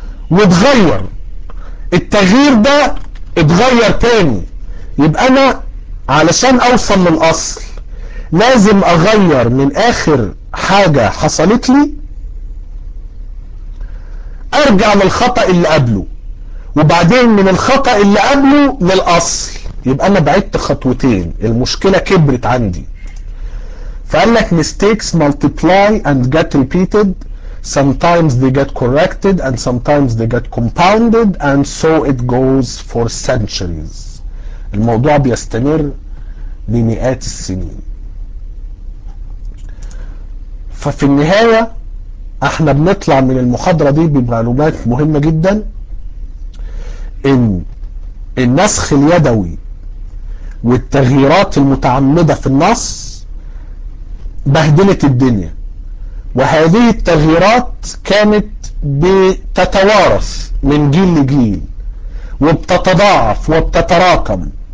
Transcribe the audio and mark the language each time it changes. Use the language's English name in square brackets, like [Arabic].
[Arabic] واتغير، التغيير ده اتغير تاني، يبقى انا علشان اوصل للاصل لازم اغير من اخر حاجة حصلت لي ارجع للخطأ اللي قبله وبعدين من الخطأ اللي قبله للأصل، يبقى أنا بعدت خطوتين، المشكلة كبرت عندي. فقال لك [English] mistakes multiply and get repeated, sometimes they get corrected and sometimes they get compounded and so it goes for centuries. [Arabic] الموضوع بيستمر لمئات السنين. ففي النهاية احنا بنطلع من المحاضرة دي بمعلومات مهمة جدا، إن النسخ اليدوي والتغييرات المتعمدة في النص بهدلت الدنيا، وهذه التغييرات كانت بتتوارث من جيل لجيل وبتتضاعف وبتتراكم.